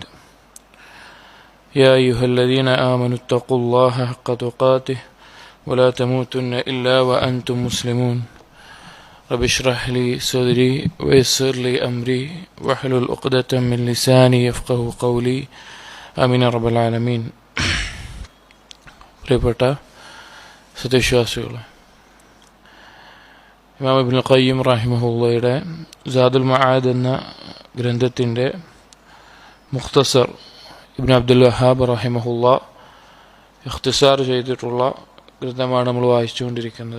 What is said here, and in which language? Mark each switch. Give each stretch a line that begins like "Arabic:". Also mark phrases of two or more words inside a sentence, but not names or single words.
Arabic: يا أيها الذين آمنوا اتقوا الله حق تقاته ولا تموتن إلا وأنتم مسلمون. رب اشرح لي صدري ويسر لي أمري واحلل عقدة من لساني يفقهوا قولي آمين رب العالمين.
Malayalam: പ്രിയപ്പെട്ട സത്യവിശ്വാസികളെ, ഇമാം ഇബ്നുൽ ഖയ്യിം റഹിമഹുള്ളയുടെ സാദുൽ മആദ് എന്ന ഗ്രന്ഥത്തിൻ്റെ മുഖ്തസർ ഇബ്നു അബ്ദുൽ വഹാബ് റഹിമഹുള്ള ഇഖ്തിസാർ ചെയ്തിട്ടുള്ള ഗ്രന്ഥമാണ് നമ്മൾ വായിച്ചുകൊണ്ടിരിക്കുന്നത്.